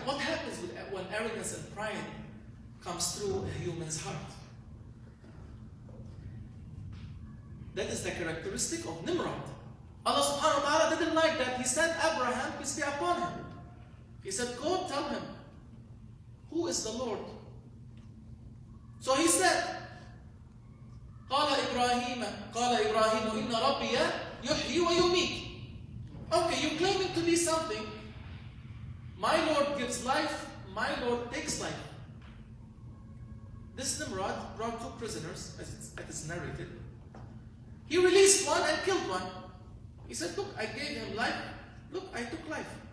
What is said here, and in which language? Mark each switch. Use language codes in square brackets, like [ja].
[en] What happens when arrogance and pride comes through a human's heart? That is the characteristic of Nimrod. Allah subhanahu wa ta'ala didn't like that. He sent Abraham, peace be upon him. He said, go tell him, who is the Lord? So he said, [ar] قال إبراهيم إن ربي يحيي ويميت. [en] Okay, you're claiming to be something. My Lord gives life, my Lord takes life. This Nimrod brought two prisoners, as it is narrated. He released one and killed one. He said, look, I gave him life. Look, I took life.